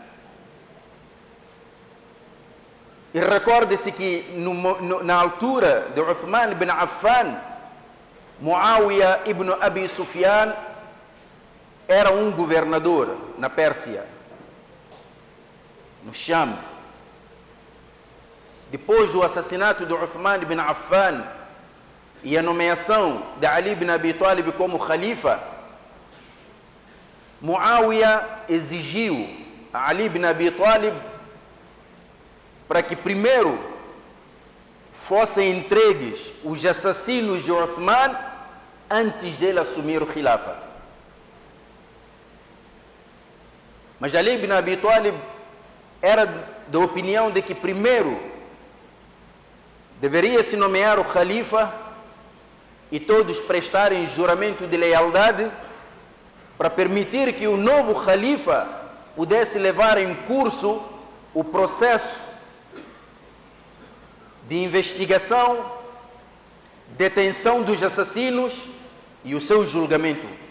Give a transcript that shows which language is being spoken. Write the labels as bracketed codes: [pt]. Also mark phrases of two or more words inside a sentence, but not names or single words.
[pt] E recorde-se que na altura de Uthman ibn Affan, Muawiyah ibn Abi Sufyan era um governador na Pérsia, no Sham. depois do assassinato de Uthman ibn Affan e a nomeação de Ali ibn Abi Talib como Khalifa, Muawiyah exigiu a Ali ibn Abi Talib para que primeiro fossem entregues os assassinos de Uthman antes dele assumir o Khilafa. Mas Ali ibn Abi Talib era da opinião de que primeiro deveria se nomear o Khalifa e todos prestarem juramento de lealdade para permitir que o novo Khalifa pudesse levar em curso o processo de investigação, detenção dos assassinos e o seu julgamento.